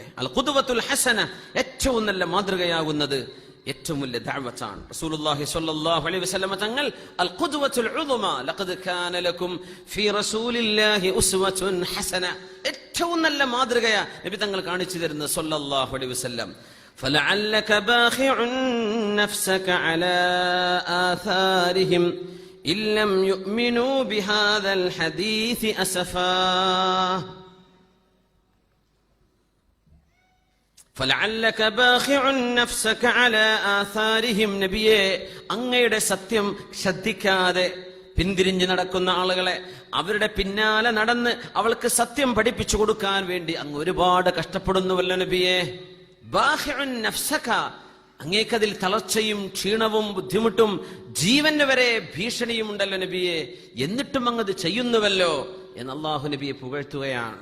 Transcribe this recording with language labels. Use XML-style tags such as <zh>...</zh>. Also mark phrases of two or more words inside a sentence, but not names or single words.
<ar>القدوة الحسنة,</ar> <ml>ഏറ്റവും നല്ല മാതൃകയാകുന്നത് ഏറ്റവും വലിയ ദഅവത്താണ്.</ml> <ar>رسول الله صلى الله عليه وسلم തങ്ങൾ القدوة العظمى لقد كان لكم في رسول الله أسوة حسنة,</ar> <ml>ഏറ്റവും നല്ല മാതൃകയാ നബി തങ്ങൾ കാണിച്ചു തരുന്നത്</ml> <ar>صلى الله عليه وسلم. فلعلك باخع نفسك على آثارهم إن لم يؤمنوا بهذا الحديث أسفا فلعلك باخع نفسك على آثارهم.</ar> <ml>നബിയെ, അങ്ങയുടെ സത്യം ശ്രദ്ധിക്കാതെ പിന്തിരിഞ്ഞു നടക്കുന്ന ആളുകളെ, അവരുടെ പിന്നാലെ നടന്ന് അവൾക്ക് സത്യം പഠിപ്പിച്ചു കൊടുക്കാൻ വേണ്ടി അങ്ങ് ഒരുപാട് കഷ്ടപ്പെടുന്നുവല്ലോ നബിയെ.</ml> <ar>باخع نفسك,</ar> <ml>അങ്ങേക്കതിൽ തളർച്ചയും ക്ഷീണവും ബുദ്ധിമുട്ടും ജീവന് വരെ ഭീഷണിയും ഉണ്ടല്ലോ നബിയെ, എന്നിട്ടും അങ്ങത് ചെയ്യുന്നുവല്ലോ എന്ന് അല്ലാഹു നബിയെ പുകഴ്ത്തുകയാണ്.</ml>